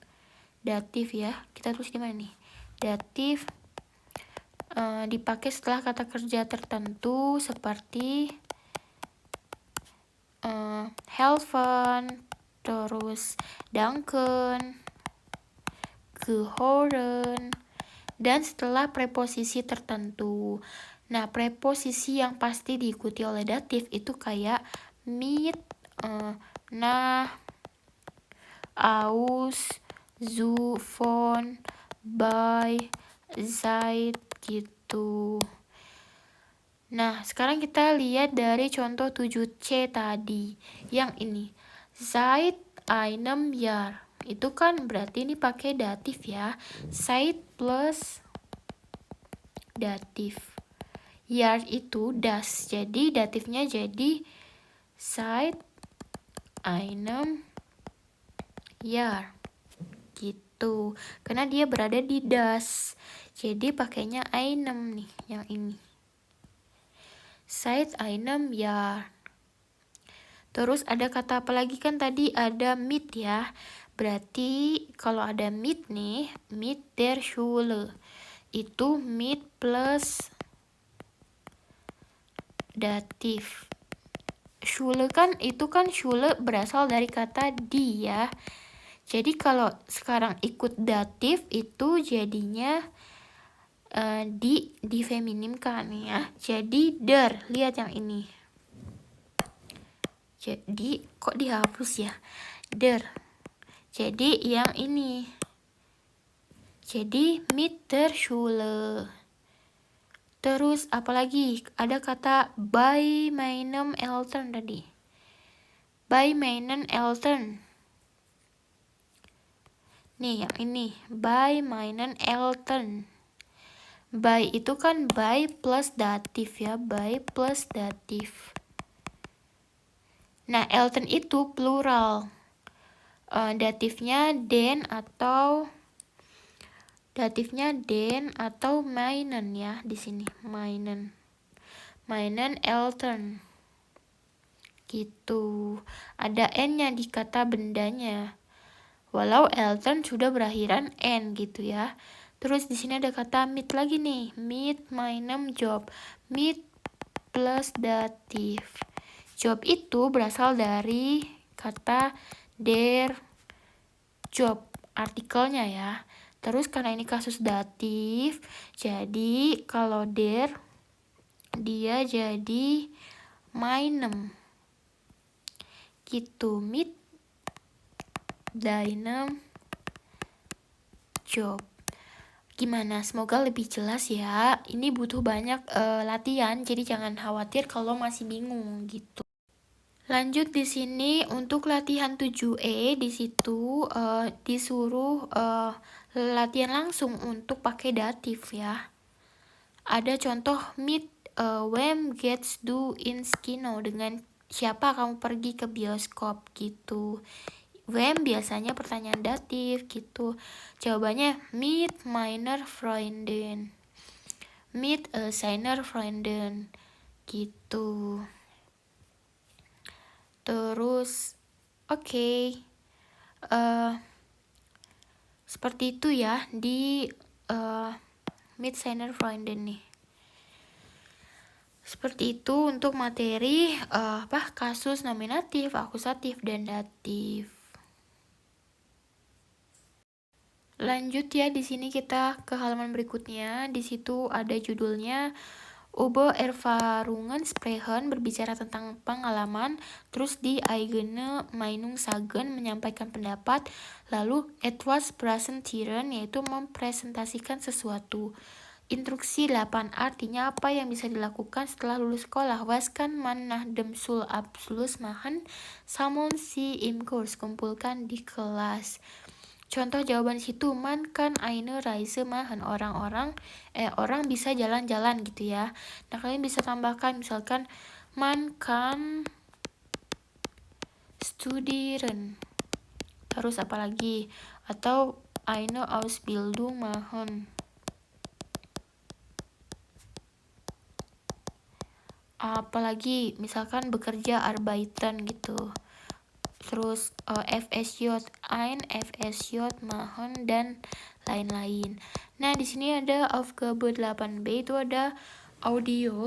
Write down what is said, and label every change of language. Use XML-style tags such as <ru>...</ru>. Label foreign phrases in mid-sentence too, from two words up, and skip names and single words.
<id>Datif ya, kita tulis di mana nih? Datif dipakai setelah kata kerja tertentu seperti helfen, terus danken, gehoren, dan setelah preposisi tertentu. Nah, preposisi yang pasti diikuti oleh datif itu kayak mit, nah, aus, zu, von, by, seit gitu. Nah, sekarang kita lihat dari contoh 7C tadi. Yang ini,</id> <de>seit einem Jahr.</de> <id>Itu kan berarti ini pakai datif ya. Seit plus datif. Jahr itu das. Jadi datifnya jadi</id> <de>seit einem Jahr.</de> <id>Gitu. Karena dia berada di das. Jadi pakainya einem nih yang ini.</id> <de>Seit einem Jahr.</de> <id>Terus ada kata apa lagi, kan tadi ada mit ya. Berarti kalau ada mit nih,</id> <de>mit der Schule.</de> <id>itu mit plus datif. Schule kan itu kan Schule berasal dari kata die ya. Jadi kalau sekarang ikut datif itu jadinya di feminimkan ya. Jadi der, lihat yang ini. Jadi kok dihapus ya? Der. Jadi yang ini. Jadi</id> <de>mit der Schule.</de> <id>Terus apalagi ada kata</id> <de>by meinem Eltern</de> <id>tadi.</id> <de>By meinen Eltern.</de> <id>Nih yang ini,</id> <de>by meinen Eltern.</de> <id>By itu kan by plus datif ya, by plus datif. Nah, Eltern itu plural. Datifnya den atau meinen ya di sini,</id> <de>meinen. Meinen Eltern.</de> <id>Gitu. Ada n-nya di kata bendanya. Walau Eltern sudah berakhiran n gitu ya. Terus di sini ada kata mit lagi nih,</id> <de>mit meinem Job.</de> <id>Mit plus datif. Job itu berasal dari kata</id> <de>der Job,</de> <id>artikelnya ya. Terus karena ini kasus datif, jadi kalau der dia jadi meinem. Gitu,</id> <de>mit deinem Job.</de> <id>Gimana? Semoga lebih jelas ya. Ini butuh banyak latihan, jadi jangan khawatir kalau masih bingung gitu. Lanjut di sini untuk latihan 7E di situ disuruh latihan langsung untuk pakai datif ya. Ada contoh</id> <de>mit wem gehst du ins Kino,</de> <id>dengan siapa kamu pergi ke bioskop gitu. Wem biasanya pertanyaan datif gitu. Jawabannya</id> <de>mit meiner Freundin. Mit seiner Freundin gitu.</de> <id>Terus oke. Seperti itu ya di</id> <de>mit seiner Freundin</de> <id>nih. Seperti itu untuk materi kasus nominatif, akusatif, dan datif. Lanjut ya, di sini kita ke halaman berikutnya. Di situ ada judulnya</id> <de>Über Erfahrungen sprechen,</de> <id>berbicara tentang pengalaman. Terus di</id> <de>eigene Meinung sagen,</de> <id>menyampaikan pendapat. Lalu</id> <de>etwas präsentieren,</de> <id>yaitu mempresentasikan sesuatu. Instruksi 8, artinya apa yang bisa dilakukan setelah lulus sekolah.</id> <de>Was kann man nach dem Schulabschluss machen? Sammeln Sie im Kurs,</de> <id>kumpulkan di kelas. Contoh jawaban situ,</id> <de>man kann eine Reise machen.</de> <id>Orang bisa jalan-jalan gitu ya. Nah, kalian bisa tambahkan misalkan</id> <de>man kann studieren.</de> <id>Terus apa lagi? Atau</id> <de>eine Ausbildung machen.</de> <id>Apalagi misalkan bekerja arbeiten gitu. Terus FSJ,</id> <de>ein FSJ machen,</de> <id>dan lain-lain. Nah, di sini ada Aufgabe 8B, itu ada audio.</id>